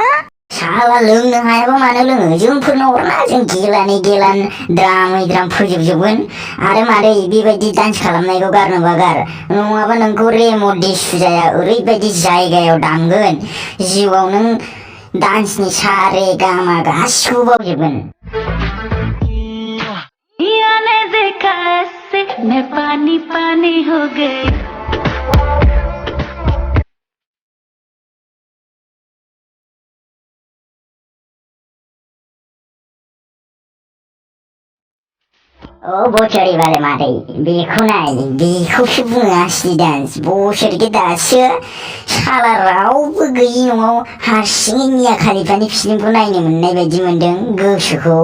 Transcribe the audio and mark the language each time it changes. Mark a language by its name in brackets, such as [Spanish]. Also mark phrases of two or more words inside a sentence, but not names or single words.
[Bodo] साला लोंनो हायाबा मानो लोङो, जोंफोरनो हरना जों गेलानै गेलान द्रामै द्राम फोजोबजोबगोन। आरो मादै बेबायदि डान्स खालामनायखौ गारनोबा गार, नङाबा नोंखौ रेम'डि सुजाया ओरैबायदि जायगायाव दामगोन जिउआव नों डान्सनि सा रे गा मा गासिखौबो बावजोबगोन। [Hindi] मैं पानी पानी हो गई। [Bodo] ओ बोसोरी वाले मादै बेखौ नाय, बेखौसो बुङो असलि डान्स। बोसोरखि दासो साला रावबो गैयि न'आव हारसिङै मिया खालिफानि फिल्मखौ नायनो मोननाय बायदि मोनदों गोसोखौ।